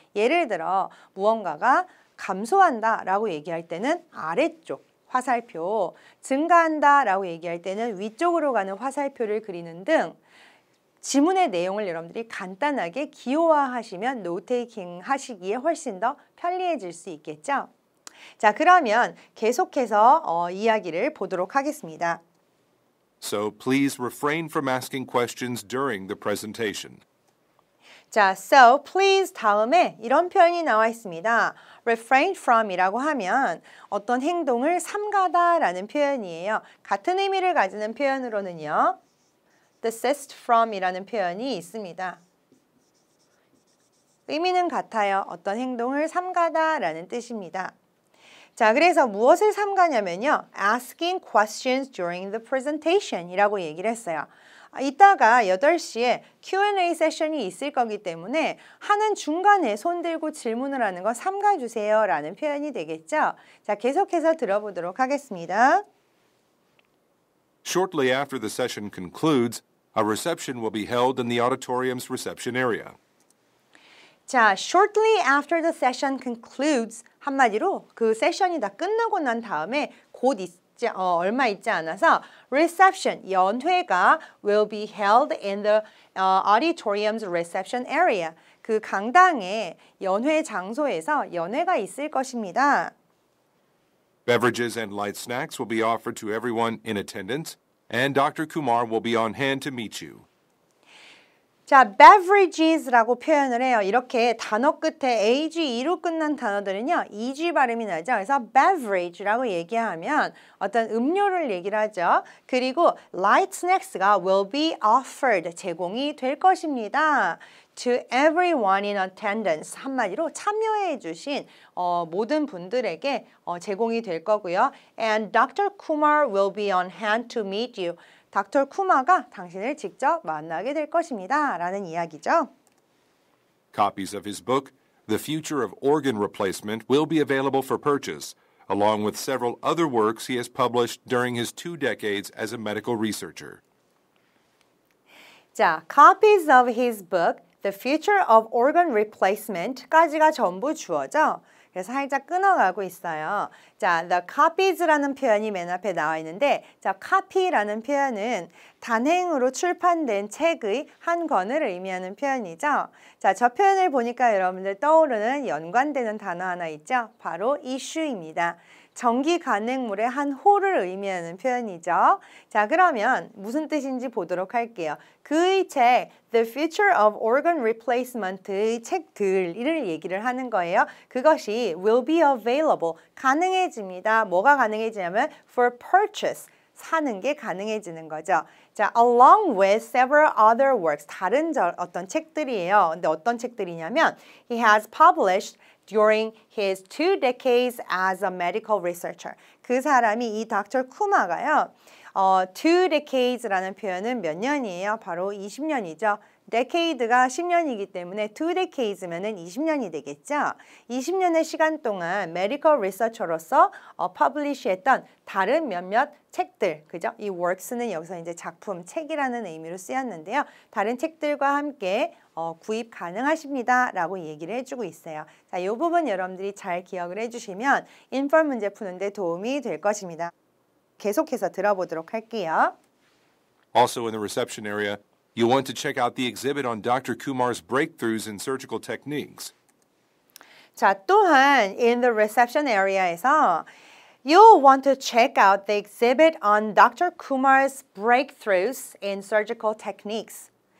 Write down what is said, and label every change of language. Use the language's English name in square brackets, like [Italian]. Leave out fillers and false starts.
[Korean] 예를 들어 무언가가 감소한다라고 얘기할 때는 아래쪽 화살표, 증가한다라고 얘기할 때는 위쪽으로 가는 화살표를 그리는 등 지문의 내용을 여러분들이 간단하게 기호화하시면 노테이킹 하시기에 훨씬 더 편리해질 수 있겠죠. 자, 그러면 계속해서 이야기를 보도록 하겠습니다. [English] So please refrain from asking questions during the presentation. [Korean] 자, [English] so please [Korean] 다음에 이런 표현이 나와 있습니다. refrain from이라고 하면 어떤 행동을 삼가다라는 표현이에요. 같은 의미를 가지는 표현으로는요. desist from이라는 표현이 있습니다. 의미는 같아요. 어떤 행동을 삼가다라는 뜻입니다. 자, 그래서 무엇을 삼가냐면요. [English] asking questions during the presentation [Korean] 이라고 얘기를 했어요. 이따가 8시에 Q&A 세션이 있을 거기 때문에 하는 중간에 손 들고 질문을 하는 거 삼가주세요 라는 표현이 되겠죠. 자, 계속해서 들어보도록 하겠습니다. [English] Shortly after the session concludes, a reception will be held in the auditorium's reception area. [Korean] 자, [English] shortly after the session concludes [Korean] 한마디로 그 세션이 다 끝나고 난 다음에 곧 얼마 있지 않아서 reception, 연회가 [English] will be held in the auditorium's reception area. [Korean] 그 강당의 연회 장소에서 연회가 있을 것입니다. [English] Beverages and light snacks will be offered to everyone in attendance, and Dr. Kumar will be on hand to meet you. [Korean] 자, beverages라고 표현을 해요. 이렇게 단어 끝에 AGE로 끝난 단어들은요. EG 발음이 나죠. 그래서 beverage라고 얘기하면 어떤 음료를 얘기를 하죠. 그리고 light snacks가 [English] will be offered, [Korean] 제공이 될 것입니다. [English] To everyone in attendance, [Korean] 한마디로 참여해 주신 모든 분들에게 제공이 될 거고요. [English] And Dr. Kumar will be on hand to meet you. [Korean] 닥터 쿠마가 당신을 직접 만나게 될 것입니다. 라는 이야기죠. [English] Copies of his book, The Future of Organ Replacement, will be available for purchase, along with several other works he has published during his 2 decades as a medical researcher. 자, copies of his book, The Future of Organ Replacement [Korean] 까지가 전부 주어져. 그래서 살짝 끊어가고 있어요. 자, the copies라는 표현이 맨 앞에 나와 있는데, 자, copy라는 표현은 단행으로 출판된 책의 한 권을 의미하는 표현이죠. 자, 저 표현을 보니까 여러분들 떠오르는 연관되는 단어 하나 있죠. 바로 issue입니다. 정기 간행물의 한 호를 의미하는 표현이죠. 자, 그러면 무슨 뜻인지 보도록 할게요. 그의 책 The Future of Organ Replacement의 책들을 얘기를 하는 거예요. 그것이 [English] will be available, [Korean] 가능해집니다. 뭐가 가능해지냐면 [English] for purchase, [Korean] 사는 게 가능해지는 거죠. 자, [English] along with several other works, [Korean] 다른 어떤 책들이에요. 근데 어떤 책들이냐면 [English] he has published during his 2 decades as a medical researcher. [Korean] 그 사람이 이 닥터 쿠마가요. 2 decades라는 표현은 몇 년이에요? 바로 20년이죠. decade가 10년이기 때문에 2 decades면은 20년이 되겠죠. 20년의 시간 동안 medical researcher로서 publish했던 다른 몇몇 책들, 그죠? 이 works는 여기서 이제 작품, 책이라는 의미로 쓰였는데요. 다른 책들과 함께 구입 가능하십니다. 라고 얘기를 해주고 있어요. 자, 이 부분 여러분들이 잘 기억을 해주시면 인펄 문제 푸는데 도움이 될 것입니다. 계속해서 들어보도록 할게요. [English] Also in the reception area, you'll want to check out the exhibit on Dr. Kumar's breakthroughs in surgical techniques. [Korean] 자, 또한 [English] in the reception area에서 you'll want to check out the exhibit on Dr. Kumar's breakthroughs in surgical techniques.